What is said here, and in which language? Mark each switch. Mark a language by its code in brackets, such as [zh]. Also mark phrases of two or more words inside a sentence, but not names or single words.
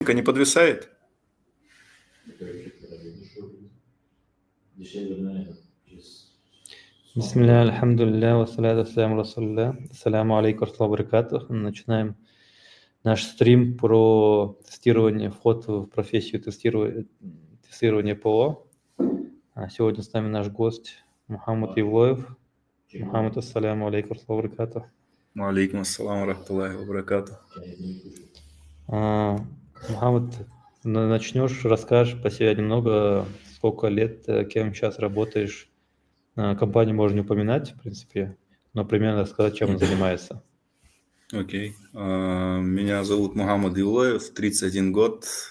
[ru] Не подвисает? [ar] بسم الله، الحمد لله، والصلاة والسلام رسول الله. السلام عليكم وبركاته. [ru] Начинаем наш стрим про тестирование, вход в профессию тестирования ПО. Сегодня с нами наш гость Мухаммад Евлоев. [ar] Мухаммад, السلام عليكم وبركاته. عليكم السلام رحمة الله وبركاته. [ru] Мухаммад, начнешь, расскажешь по себе немного, сколько лет, кем сейчас работаешь. Компанию можно не упоминать, в принципе, но примерно сказать, чем он занимается. Окей. Меня зовут Мухаммад Евлоев, 31 год.